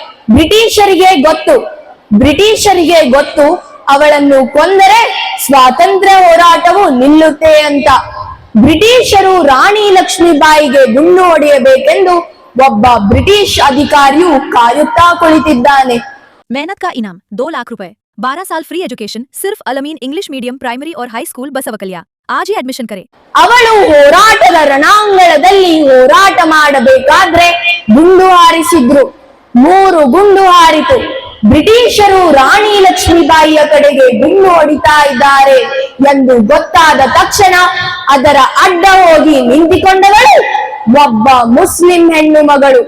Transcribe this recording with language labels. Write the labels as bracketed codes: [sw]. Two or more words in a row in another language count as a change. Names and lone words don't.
[kn] ಬ್ರಿಟಿಷರಿಗೆ ಗೊತ್ತು ಅವಳನ್ನು ಕೊಂದರೆ ಸ್ವಾತಂತ್ರ್ಯ ಹೋರಾಟವು ನಿಲ್ಲುತ್ತೆ ಅಂತ. ಬ್ರಿಟಿಷರು ರಾಣಿ ಲಕ್ಷ್ಮೀಬಾಯಿಗೆ ಗುಂಡು ಹೊಡೆಯಬೇಕೆಂದು ಒಬ್ಬ ಬ್ರಿಟಿಷ್ ಅಧಿಕಾರಿಯು ಕಾಯುತ್ತಾ ಕುಳಿತಿದ್ದಾನೆ. [hi] मेहनत का इनाम 2 लाख रुपए, 12 साल [en] free education [hi] सिर्फ अलमीन इंग्लिश मीडियम प्राइमरी और हाई स्कूल बसवकलिया. आज ही एडमिशन करें. [kn] ಅವಳು ಹೋರಾಟದ ರಣಾಂಗಣದಲ್ಲಿ ಹೋರಾಟ ಮಾಡಬೇಕಾದ್ರೆ ಗುಂಡು ಹಾರಿಸಿದ್ರು. 3 ಗುಂಡು ಹಾರಿತು. ಬ್ರಿಟಿಷರು ರಾಣಿ ಲಕ್ಷ್ಮೀಬಾಯಿಯ ಕಡೆಗೆ ಗುಂಡು ಹೊಡಿತಾ ಇದ್ದಾರೆ ಎಂದು ಗೊತ್ತಾದ ತಕ್ಷಣ ಅದರ ಅಡ್ಡ ಹೋಗಿ ನಿಂತಿಕೊಂಡವಳು ಒಬ್ಬ ಮುಸ್ಲಿಂ ಹೆಣ್ಣು ಮಗಳು.